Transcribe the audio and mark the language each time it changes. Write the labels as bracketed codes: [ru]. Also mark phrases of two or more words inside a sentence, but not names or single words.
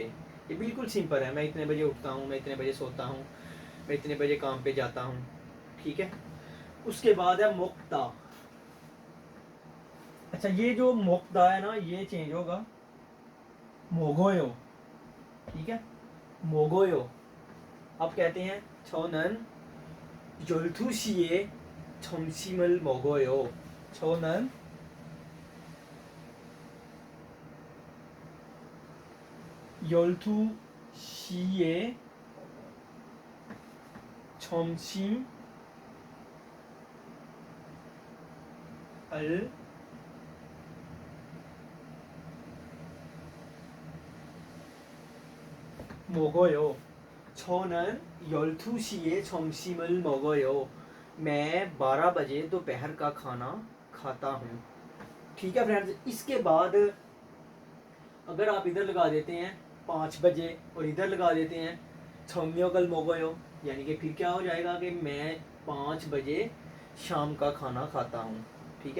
[hi] ये बिल्कुल सिंपल है, मैं इतने बजे उठता हूँ, मैं इतने बजे सोता हूँ, मैं इतने बजे काम पे जाता हूँ, ठीक है। उसके बाद है मोक्ता। अच्छा, ये जो मोक्ता है ना, ये चेंज होगा मोगोयो, ठीक है, मोगोयो। आप कहते हैं [ko] 저는 12시에 점심을 먹어요. 저는 12시에 점심을 먹어요. 저는 12시에 점심을 먹어요. [hi] मैं 12 बजे दोपहर का खाना खाता हूँ, ठीक है फ्रेंड्स। इसके बाद अगर आप इधर लगा देते हैं 5 बजे और इधर लगा देते हैं [ko] 저녁을 먹어요, [hi] यानी कि फिर क्या हो जाएगा कि मैं 5 बजे शाम का खाना खाता हूँ, ठीक है।